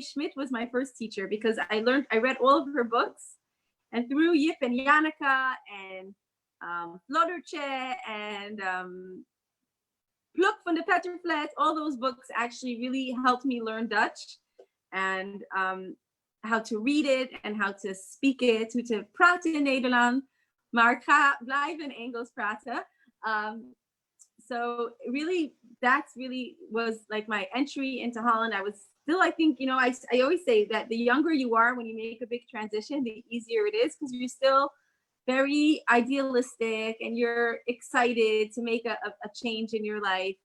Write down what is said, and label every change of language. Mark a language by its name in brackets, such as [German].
[English] Schmidt was my first teacher because I read all of her books, and through Yip and Janneke and Floddertje and Pluk van de Petterflat, all those books actually really helped me learn Dutch and how to read it and how to speak it, [Dutch] hoe te praten in Nederland. Maar ik ga blijven Engels praten. [English] So really, that's really was like my entry into Holland. I was still, I think, I always say that the younger you are when you make a big transition, the easier it is because you're still very idealistic and you're excited to make a change in your life.